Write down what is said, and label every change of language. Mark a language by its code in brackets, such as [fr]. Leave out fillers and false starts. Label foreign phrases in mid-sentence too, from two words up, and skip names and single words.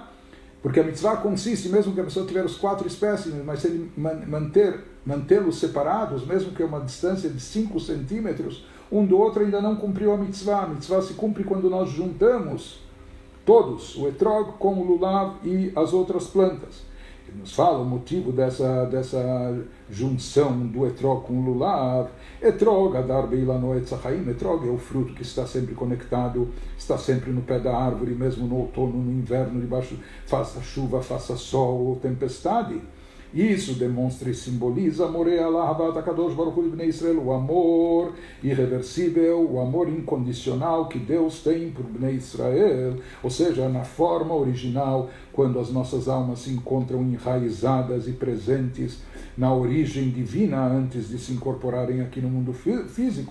[pt] Porque a mitzvah consiste, mesmo que a pessoa tiver os 4 espécimes, mas se ele mantê-los separados, mesmo que a uma distância de 5 centímetros, um do outro ainda não cumpriu a mitzvah. A mitzvah se cumpre quando nós juntamos todos, o etrog com o lulav e as outras plantas. Ele nos fala o motivo dessa junção do etrog com o lulav. Etrog, [he] הדר באילנו עץ חיים, [pt] etrog é o fruto que está sempre conectado, está sempre no pé da árvore, mesmo no outono, no inverno, debaixo, faça chuva, faça sol ou tempestade. Isso demonstra e simboliza o amor irreversível, o amor incondicional que Deus tem por [he] בני ישראל, [pt] ou seja, na forma original, quando as nossas almas se encontram enraizadas e presentes na origem divina antes de se incorporarem aqui no mundo físico.